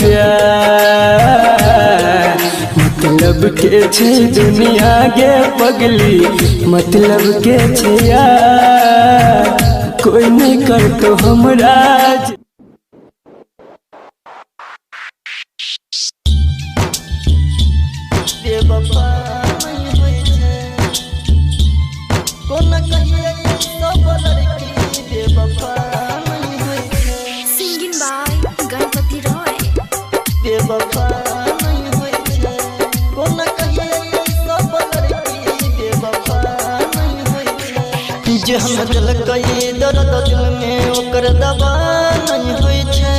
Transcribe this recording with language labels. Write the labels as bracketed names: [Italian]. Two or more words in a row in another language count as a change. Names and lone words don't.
[Maithili] प्यार मतलब के छै दुनिया गे पगली मतलब के छै यार कोई नहीं कर तो हमरा बेवफा नहीं होय छै कोना कहिए सब लड़की बेवफा नहीं होय छै [English] singing by गणपति रॉय। [Maithili] बेवफा नहीं होय छै कोना कहिए सब लड़की बेवफा नहीं होय छै जे हम दिलकै दर्द दिल में ओकर दवा नहीं होय छै